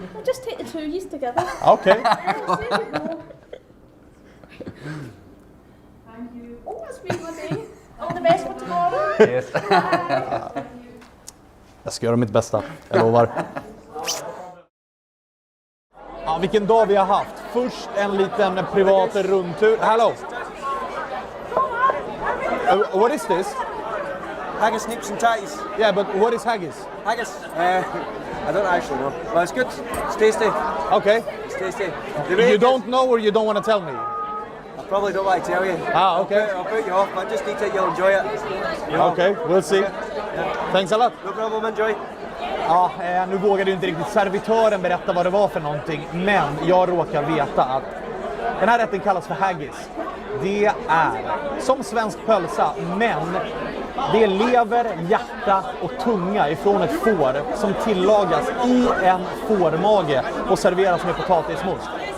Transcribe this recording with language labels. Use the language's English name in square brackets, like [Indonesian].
[English] We'll just take the two of you together. Okay. There you go. Thank you. Oh, that's really lovely. All the best for tomorrow. Yes. [Swedish] Jag ska göra mitt bästa, jag lovar. Ja, vilken dag vi har haft. Först en liten privat rundtur. [English] Hello. What is this? Haggis, nips and tatties. Yeah, but what is haggis? Haggis? I don't actually know. Well, it's good. It's tasty. Okay. It's tasty. You don't know or you don't want to tell me? I probably don't like to tell you. Ah, okay. I'll put you off, but just eat it, you'll enjoy it. You know? Okay, we'll see. Thanks a lot. No problem, enjoy. [Swedish] Ja, nu vågade ju inte riktigt servitören berätta vad det var för någonting, men jag råkar veta att den här rätten kallas för haggis. Det är som svensk pölsa, men det är lever, hjärta och tunga ifrån ett får som tillagas i en fårmage och serveras med potatismos.